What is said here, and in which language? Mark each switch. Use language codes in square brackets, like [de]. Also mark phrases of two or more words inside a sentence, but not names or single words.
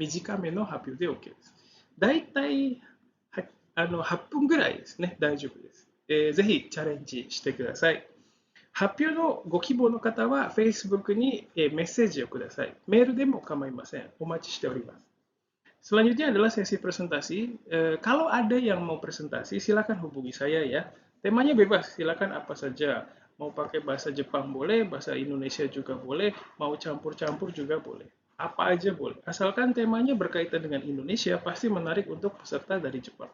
[ja] 短めの発表で OK です。だいたい8分ぐらいですね、大丈夫です。ぜひチャレンジしてください。発表のご希望の方は Facebook にメッセージをください。メールでも構いません。お待ちしております。 [id] Selanjutnya adalah sesi presentasi. Kalau ada yang mau presentasi, silakan hubungi saya ya. Temanya bebas, silakan apa saja. Mau pakai bahasa Jepang boleh, bahasa Indonesia juga boleh, mau campur-campur juga boleh. Apa aja boleh. Asalkan temanya berkaitan dengan Indonesia, pasti menarik untuk peserta dari Jepang.